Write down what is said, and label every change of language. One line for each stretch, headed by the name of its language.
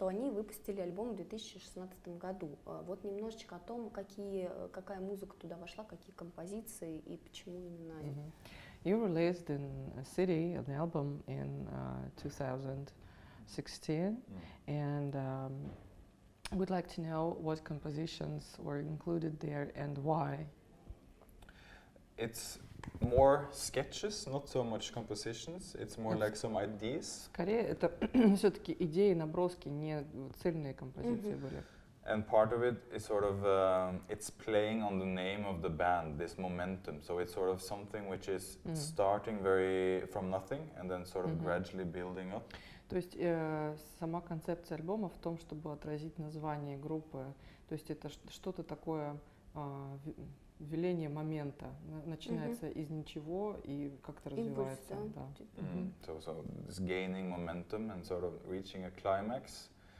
Russian: выпустили альбом в 2016 году. Вот немножечко о том, какая музыка туда вошла, какие композиции и почему именно.
English: You released in a city an album in 2016, and we'd like to know what compositions were included there and why. it's more sketches, not so much compositions. It's more like some ideas.
Russian: Скорее, это все-таки идеи, наброски, не цельные композиции были.
English: And part of it is sort of, it's playing on the name of the band, this momentum. So it's sort of something which is starting from nothing and then sort of gradually building up.
Russian: То есть сама концепция альбома в том, чтобы отразить название группы. То есть это что-то такое, веление момента. Начинается из ничего и как-то развивается. Импульс, Да.
English: So it's gaining momentum and sort of reaching a climax.